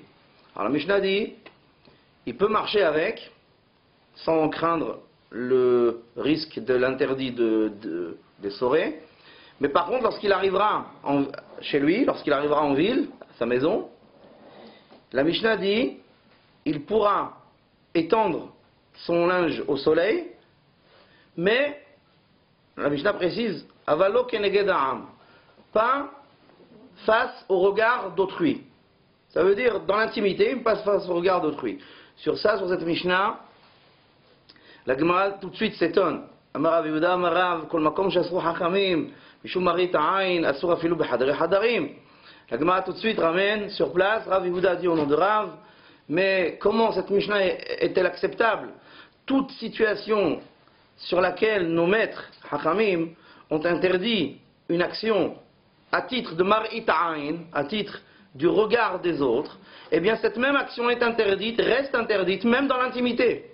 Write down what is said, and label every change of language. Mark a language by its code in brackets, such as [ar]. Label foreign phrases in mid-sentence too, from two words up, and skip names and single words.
[fr] Alors la Mishnah dit, il peut marcher avec, sans craindre le risque de l'interdit des sorets, mais par contre lorsqu'il arrivera chez lui, lorsqu'il arrivera en ville, à sa maison, la Mishnah dit, il pourra étendre son linge au soleil, mais la Mishnah précise, [he] אבל לא כנגד העם, [fr] pas face au regard d'autrui. Ça veut dire, dans l'intimité, pas face au regard d'autrui. Sur cette Mishnah, la Gemara tout de suite s'étonne. [he] אמר רב יהודה אמר רב כל מקום שאסרו חכמים משום מראית העין אסור אפילו בחדרי חדרים. [fr] La Gemara tout de suite ramène sur place, Rav Yehuda dit au nom de Rav, mais comment cette Mishnah est-elle acceptable? Toute situation sur laquelle nos maîtres, Hachamim, ont interdit une action à titre de [he] מראית עין, [fr] à titre du regard des autres, eh bien cette même action est interdite, reste interdite, même dans l'intimité.